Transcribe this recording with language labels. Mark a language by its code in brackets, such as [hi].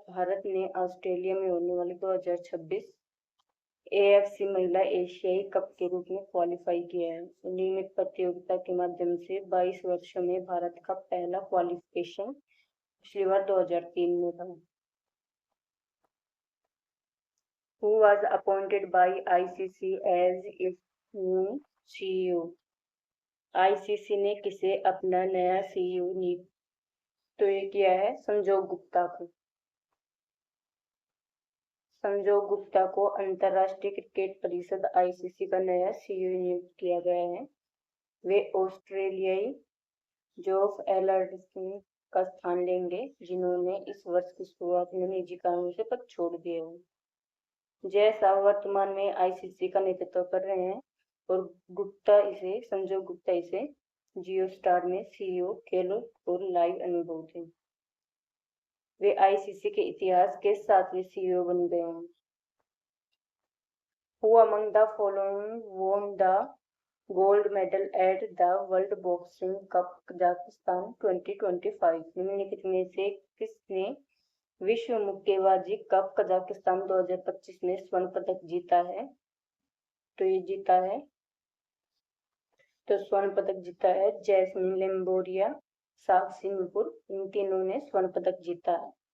[hi] भारत ने ऑस्ट्रेलिया में होने वाले 2026 AFC महिला एशियाई कप के रूप में क्वालिफाई किया है। नियमित प्रतियोगिता के माध्यम से 22 वर्षों में भारत का पहला क्वालिफिकेशन पिछली बार 2003 में था। [en] Who was appointed by ICC as its new CEO? [hi] ICC ने किसे अपना नया CEO तो ये किया है संजोग गुप्ता को। संजोग गुप्ता को अंतर्राष्ट्रीय क्रिकेट परिषद आईसीसी का नया सीईओ नियुक्त किया गया है। वे ऑस्ट्रेलियाई जोफ एलर्टसन का स्थान लेंगे, जिन्होंने इस वर्ष की शुरुआत में निजी कारणों से पद छोड़ दिए हो। जय शाह वर्तमान में आईसीसी का नेतृत्व कर रहे हैं और संजोग गुप्ता इसे जियो स्टार में सीईओ खेलों और लाइव अनुभव थे। वे आईसीसी के इतिहास के 7वें सीईओ बन गए हैं। [en] Who among the following won the gold medal at the World Boxing Cup Kazakhstan 2025? [hi] निम्नलिखित में से किसने विश्व मुक्केबाजी कप कजाकिस्तान 2025 में स्वर्ण पदक जीता है? स्वर्ण पदक जीता है जैस्मिन लेम्बोरिया, साक्षी नुपुर, इन तीनों ने स्वर्ण पदक जीता है।